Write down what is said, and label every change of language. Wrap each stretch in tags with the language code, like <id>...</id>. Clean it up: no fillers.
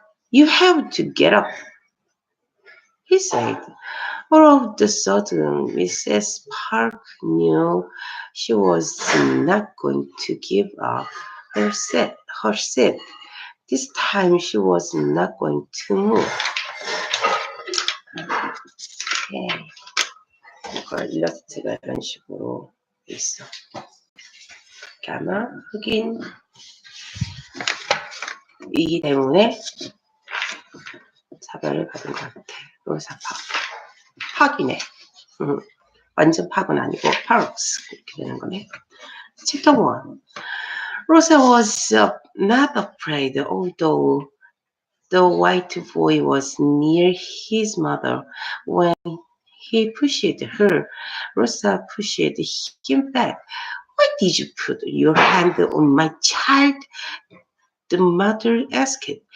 <en>You have to get up, he said. All of the sudden, Mrs. Park knew she was not going to give up her seat. This time she was not going to move. 오케이.</en> <ko>이걸 일러스트가 이런 식으로 있어. 이렇게 아마 흑인이기 때문에 차별을 받은 것 같아. 로사 파기네. 완전 파은 아니고 parks 이렇게 되는 거네.</ko> <en>Chapter 1. Rosa was not afraid, although the white boy was near his mother. When he pushed her, Rosa pushed him back. Why did you put your hand on my child? The mother asked.</en>